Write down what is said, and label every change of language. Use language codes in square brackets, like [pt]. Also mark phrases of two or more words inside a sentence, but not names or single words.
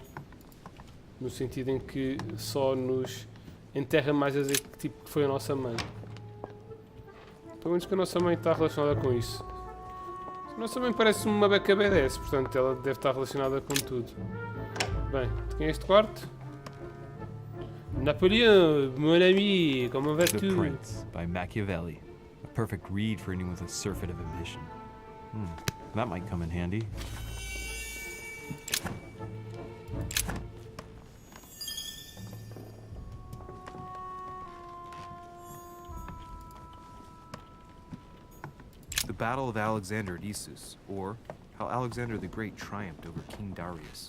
[pt] No sentido em que só nos enterra mais a dizer que tipo que foi a nossa mãe. Pelo menos que a nossa mãe está relacionada com isso. A nossa mãe parece uma beca BDS, portanto ela deve estar relacionada com tudo. Bem, de quem é este quarto? [fr] Napoleon, mon ami, comment [en] The [fr] vas-tu? [en] Prince by Machiavelli. A perfect read for anyone with a surfeit of ambition. That might come in handy. The Battle of Alexander at Issus, or how Alexander the Great triumphed over King Darius.